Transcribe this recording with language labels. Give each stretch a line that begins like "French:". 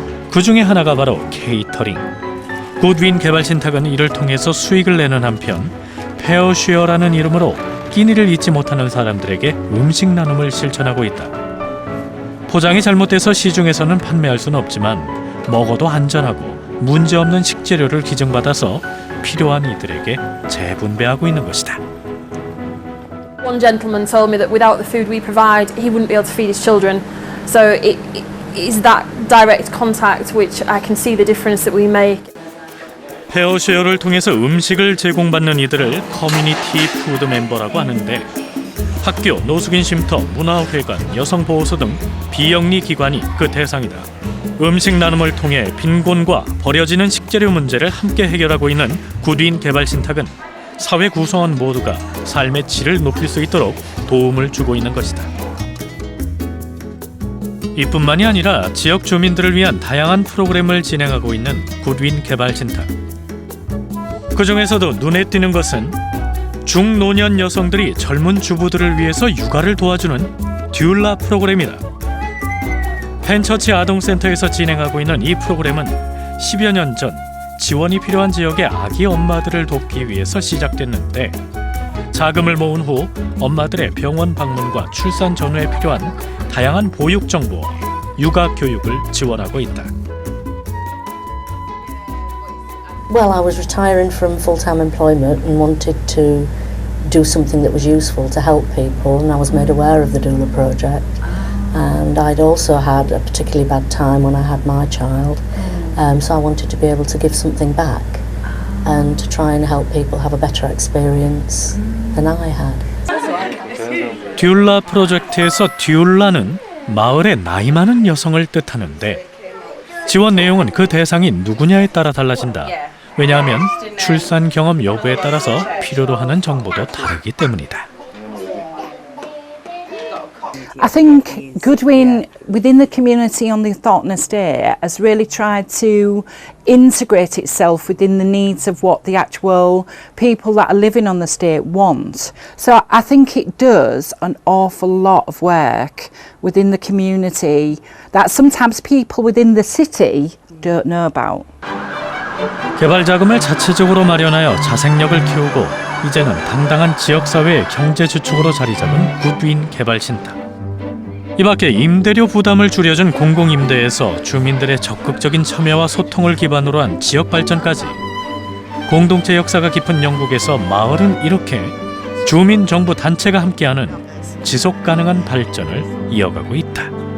Korean: 그 중에 하나가 바로 케이터링. 굿윈 개발 신탁은 이를 통해서 수익을 내는 한편 페어쉐어라는 이름으로 끼니를 잊지 못하는 사람들에게 음식 나눔을 실천하고 있다. 포장이 잘못돼서 시중에서는 판매할 수는 없지만 먹어도 안전하고 문제없는 식재료를 기증받아서 필요한 이들에게 재분배하고 있는 것이다.
English: One gentleman told me that without the food we provide, he wouldn't be able to feed his children. So is that direct contact which I can see the difference that we make.
Korean: 페어쉐어를 통해서 음식을 제공받는 이들을 커뮤니티 푸드 멤버라고 하는데 학교, 노숙인 쉼터, 문화회관, 여성보호소 등 비영리 기관이 그 대상이다. 음식 나눔을 통해 빈곤과 버려지는 식재료 문제를 함께 해결하고 있는 굿윈 개발신탁은 사회 구성원 모두가 삶의 질을 높일 수 있도록 도움을 주고 있는 것이다. 이뿐만이 아니라 지역 주민들을 위한 다양한 프로그램을 진행하고 있는 굿윈 개발신탁. 그 중에서도 눈에 띄는 것은 중노년 여성들이 젊은 주부들을 위해서 육아를 도와주는 듀라 프로그램이다. 펜처치 아동센터에서 진행하고 있는 이 프로그램은 10여 년 전 지원이 필요한 지역의 아기 엄마들을 돕기 위해서 시작됐는데 자금을 모은 후 엄마들의 병원 방문과 출산 전후에 필요한 다양한 보육 정보, 육아 교육을 지원하고 있다.
English: Well, I was retiring from full-time employment and wanted to do something that was useful to help people, and I was made aware of the doula project. And I'd also had a particularly bad time when I had my child, so I wanted to be able to give something back and to try and help people have a better experience than I had.
Korean: 듀라 프로젝트에서 듀라는 마을의 나이 많은 여성을 뜻하는데 지원 내용은 그 대상이 누구냐에 따라 달라진다. 왜냐하면 출산 경험 여부에 따라서 필요로 하는 정보도 다르기 때문이다.
English: I think Goodwin within the community on the Thornton estate has really tried to integrate itself within the needs of what the actual people that are living on the estate want. So I think it does an awful lot of work within the community that sometimes people within the city don't know about.
Korean: 개발 자금을 자체적으로 마련하여 자생력을 키우고 이제는 당당한 지역사회의 경제 주축으로 자리 잡은 굿윈 개발신탁. 이 밖에 임대료 부담을 줄여준 공공임대에서 주민들의 적극적인 참여와 소통을 기반으로 한 지역 발전까지 공동체 역사가 깊은 영국에서 마을은 이렇게 주민 정부 단체가 함께하는 지속 가능한 발전을 이어가고 있다.